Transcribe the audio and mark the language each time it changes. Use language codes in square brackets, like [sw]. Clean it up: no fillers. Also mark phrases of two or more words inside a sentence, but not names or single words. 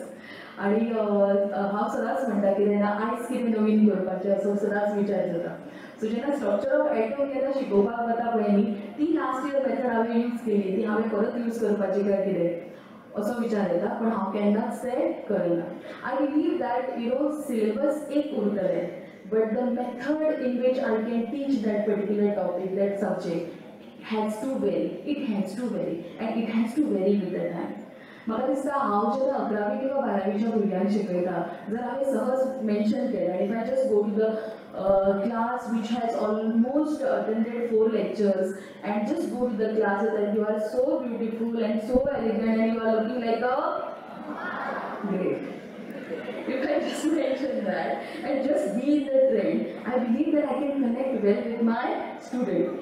[kok] आणि हांव सदांच म्हणटा की तेन्ना आयज कितें नवीन करपाचें असो सदांच विचार जाता. सो जेन्ना [en] structure of atom [kok] जेन्ना शिकोवपाक वता पळय न्ही, ती [en] last year method [kok] हांवें यूज केली, ती हांवें परत यूज करपाची काय कितें असो विचार येता, पण हांव केन्नाच तें करिना. [en] I believe that syllabus [kok] एक उरतलें, [en] But the method in which I can teach that particular topic, that subject has to vary, it has to vary and it has to vary with the time. [kok] म्हाका दिसता हांव जेन्ना 11वी किंवा 12वीच्या भुरग्यांक शिकयता, जर हांवें सहज मेन्शन केलें आनी [en] if I just go to the class which has almost attended 4 lectures and just go to the classes and you are so beautiful and so elegant and you are looking like a great. If I just mention that and just be in the trend, I believe that I can connect well with my student.